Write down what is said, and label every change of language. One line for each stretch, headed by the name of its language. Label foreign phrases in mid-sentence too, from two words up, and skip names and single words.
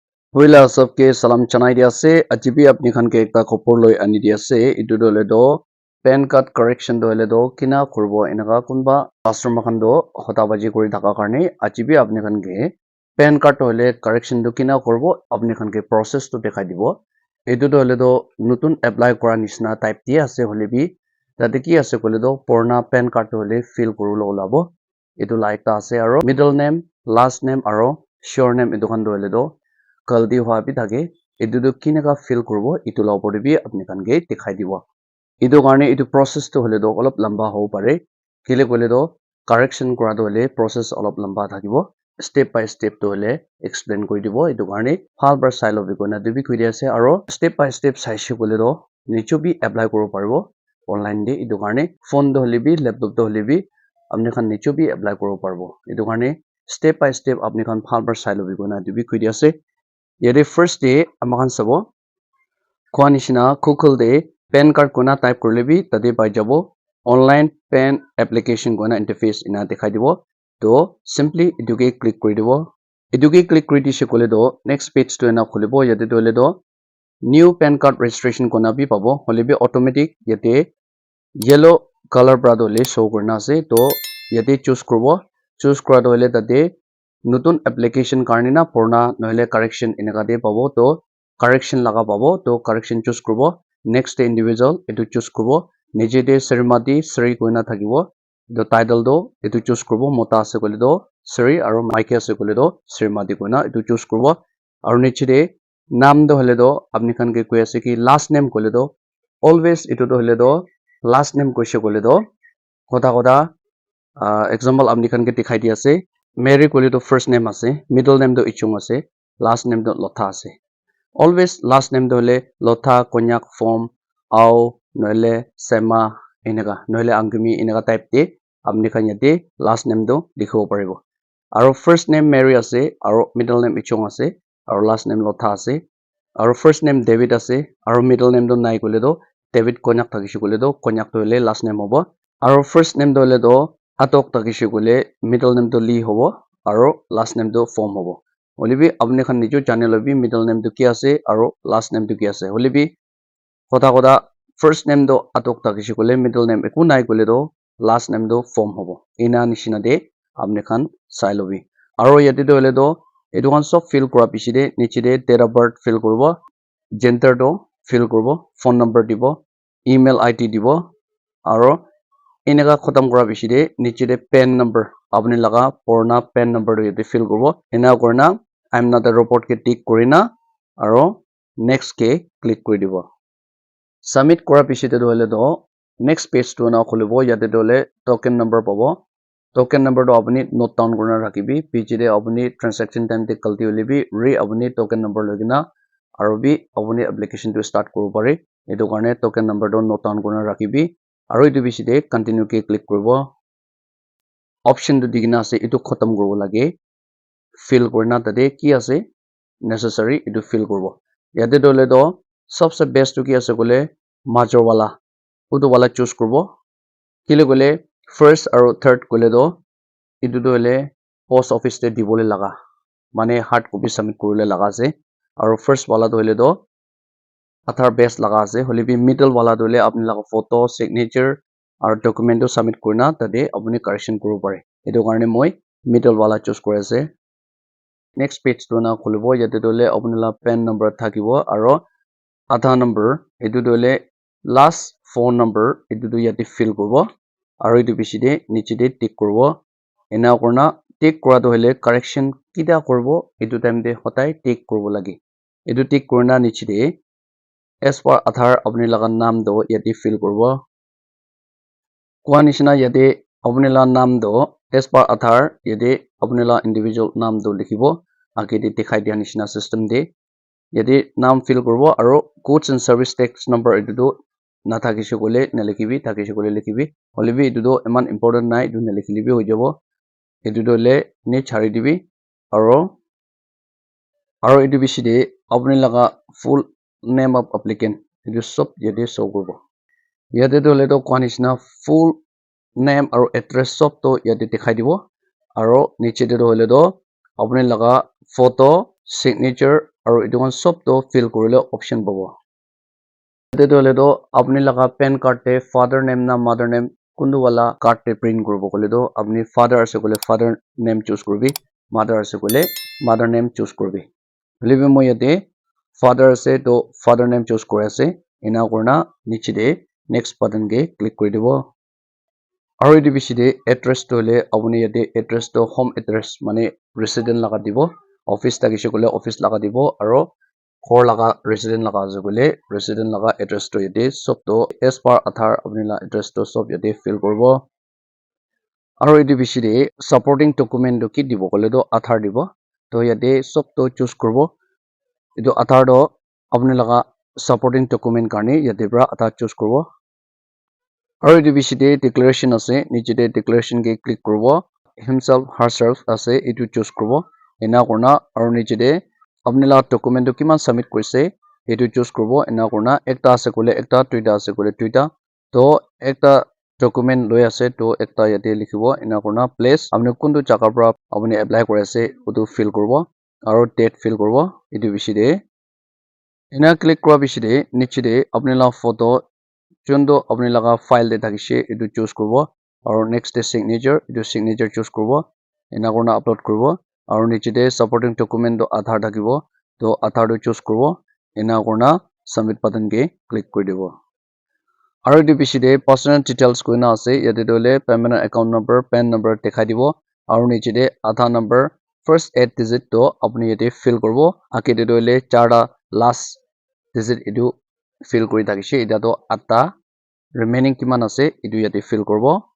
Naga Pidgin: Hoila sabke salam chanai dia ase ajibi apni khan ke ekta khopor loi ani dia ase itu dole do
English: pan card correction
Naga Pidgin: dole do kina kurbo enaka kunba customer khan do hota baji kuri thaka karne ajibi apni khan ke
English: pan card
Naga Pidgin: hole correction do kina kurbo apni khan ke process to dekhai dibo itu dole do nutun apply kora nishna type dia ase hole bi tate ki ase kole do purna
English: pan card
Naga Pidgin: hole fill kuru lo labo itu la ekta ase aro
English: middle name last name
Naga Pidgin: aro sure name itu khan dole do kaldi hua bi thake etu tu kinaka fill kuribo etu la opor te bi apni khan ke dikhai dibo etu karne etu process to hole do olop lamba hobo pare kile kole do correction kora to hole process olop lamba thakibo
English: step by step
Naga Pidgin: to hole explain kuri dibo etu karne bhal para sai lobi koina tu bi kuri ase aro
English: step by step
Naga Pidgin: saishe kole do nicho bi apply koribo paribo online de etu karne phone to hole bi laptop to hole bi apni khan nicho bi apply koribo paribo etu karne
English: step by step
Naga Pidgin: apni khan bhal para sai lobi koina tu bi kuri ase yede
English: first day
Naga Pidgin: amakan sabo kwa nishina google de
English: pan card
Naga Pidgin: kona type korle bi tate pai jabo
English: online pan application
Naga Pidgin: kona interface ina dikhai dibo to simply eduke click kori dibo eduke click kori dishe kole do next page to ena khulibo yate to le do
English: new pan card registration
Naga Pidgin: kona bi pabo hole bi automatic yate
English: yellow color
Naga Pidgin: pra do le show korna ase to yate choose kora do le tate nutun application karne na purna nohile correction enaka de pabo to correction laga pabo to correction choose kuribo
English: next day individual
Naga Pidgin: etu choose kuribo nije de Srimati Sri koina thakibo the title do etu choose kuribo mota ase kole do Sri aro maike ase kole do Srimati koina etu choose kuribo aro niche de naam do hole do apni khan ke koi ase ki
English: last name
Naga Pidgin: kole do always etu do hole do
English: last name
Naga Pidgin: koise kole do koda example apni khan ke dikhai di ase Mary kole to
English: first name
Naga Pidgin: ase
English: middle name
Naga Pidgin: to Ichung ase
English: last name
Naga Pidgin: to Lotha ase
English: always last name
Naga Pidgin: to hole Lotha Konyak Form Au noile Sema enaka noile Angmi enaka type de apni khan yate
English: last name
Naga Pidgin: to likhibo paribo aro
English: first name
Naga Pidgin: Mary ase aro
English: middle name
Naga Pidgin: Ichung ase aro
English: last name
Naga Pidgin: Lotha ase aro
English: first name
Naga Pidgin: David ase aro
English: middle name
Naga Pidgin: to nai kole do David Konyak thakishe kole do Konyak to hole
English: last name
Naga Pidgin: hobo aro
English: first name
Naga Pidgin: to hole do atok takishe kole
English: middle name
Naga Pidgin: to Lee hobo aro
English: last name
Naga Pidgin: to Form hobo holibi apni khan nijo jane lobi
English: middle name
Naga Pidgin: to ki ase aro
English: last name
Naga Pidgin: to ki ase holibi koda
English: first name
Naga Pidgin: to atok takishe kole
English: middle name
Naga Pidgin: eku nai kole do
English: last name
Naga Pidgin: to Form hobo ina nishina de apni khan sai lobi aro yate to hole do etu khan sob fill kora piche de niche de
English: date of birth
Naga Pidgin: fill koribo gender to fill koribo
English: phone number
Naga Pidgin: dibo
English: email id
Naga Pidgin: dibo aro enaka khatam kora piche de niche de
English: PAN number
Naga Pidgin: apni laga purna
English: PAN number
Naga Pidgin: to yate fill koribo ena korna
English: I'm not a robot
Naga Pidgin: ke tick korina aro next ke click kori dibo submit kora piche te hole do
English: next page
Naga Pidgin: to na khulibo yate dole
English: token number
Naga Pidgin: pabo
English: token number
Naga Pidgin: to apni
English: note down
Naga Pidgin: korna rakhibi page de apni
English: transaction time
Naga Pidgin: te galti hole bi re apni
English: token number
Naga Pidgin: logina aro bi apni application to start koribo pare etu karne
English: token number
Naga Pidgin: to
English: note down
Naga Pidgin: korna rakhibi aro etu piche de continue ke click koribo option to digina ase etu khatam koribo lage fill korna tate ki ase necessary etu fill koribo yate dole do sabse best to ki ase kole major wala utu wala choose koribo kile kole first aro third kole do etu do hole
English: post office
Naga Pidgin: te dibole laga mane
English: hard copy submit
Naga Pidgin: korile laga ase aro first wala do hole do athar base laga ase hole bi middle wala do hole apni laga
English: photo signature
Naga Pidgin: aro document to submit korna tate apni correction koribo pare etu karne moi middle wala choose kori ase
English: next page
Naga Pidgin: to na khulibo yate dole apni la
English: PAN number
Naga Pidgin: thakibo aro
English: Aadhaar number
Naga Pidgin: etu dole
English: last phone number
Naga Pidgin: etu do yate fill koribo aro etu piche de niche de tick koribo ena korna tick kora to hole correction kida koribo etu time de hotai tick koribo lage etu tick korna niche de
English: as per Aadhaar
Naga Pidgin: apni laga naam do yate fill koribo kwa nishina yate apni la naam do
English: as per Aadhaar
Naga Pidgin: yate apni la individual naam do likhibo age de dikhai dia nishina system de yate naam fill koribo aro
English: goods and service tax number
Naga Pidgin: etu do na thakishe kole nalikhibi thakishe kole likhibi holebi etu do eman important nai etu nalikhile bi hoi jabo etu do le ne chari dibi aro etu piche de apni laga
English: full name of applicant
Naga Pidgin: etu sob yate show koribo yate do le to kwa nishina
English: full name
Naga Pidgin: aro address sob to yate dikhai dibo aro niche de hole do apni laga
English: photo signature
Naga Pidgin: aru etu khan sob to fill kurile option pabo yate hole to apni laga
English: pan card
Naga Pidgin: te
English: father name
Naga Pidgin: na
English: mother name
Naga Pidgin: kundu wala card te print kuribo kole to apni father ase kole
English: father name
Naga Pidgin: choose kuribi mother ase kole
English: mother name
Naga Pidgin: choose kuribi hoilebi moi yate father ase to
English: father name
Naga Pidgin: choose kori ase ena kurna niche de
English: next button
Naga Pidgin: ke click kori dibo aru etu biche de address to hole apuni yate address to
English: home address
Naga Pidgin: mane resident laga dibo office thakishe kole office laga dibo aru ghor laga resident laga ase kole resident laga address to yate sob to
English: as per aadhar
Naga Pidgin: apni la address to sob yate fill kuribo aru etu biche de
English: supporting document
Naga Pidgin: to ki dibo kole to aadhar dibo to yate sob to choose kuribo etu aadhar to apni laga
English: supporting document
Naga Pidgin: karne yate para aadhar choose kuribo aru etu biche de declaration ase niche de declaration ke click kuribo
English: himself herself
Naga Pidgin: ase etu choose kuribo ena kurna aru niche de apni laga document to kiman submit korise etu choose kuribo ena kurna ekta ase kole ekta duita ase kole duita to ekta document loi ase to ekta yate likhibo ena kurna place apni kuntu jaga para apni apply kori ase utu fill kuribo aru date fill kuribo etu biche de ena click kora biche de niche de apni laga photo junto apni laga file de thakishe etu choose kuribo aru next de signature etu signature choose kuribo ena kurna upload kuribo aru niche de
English: supporting document
Naga Pidgin: to aadhar thakibo to aadhar to choose kuribo ena kurna
English: submit button
Naga Pidgin: ke click kori dibo aru etu biche de
English: personal details
Naga Pidgin: koina ase yate to hole
English: permanent account number pan number
Naga Pidgin: dekhai dibo aru niche de
English: aadhar number first 8 digit
Naga Pidgin: to apni yate fill kuribo age de to hole charta
English: last digit
Naga Pidgin: etu fill kori thakishe eta to 8 remaining kiman ase etu yate fill kuribo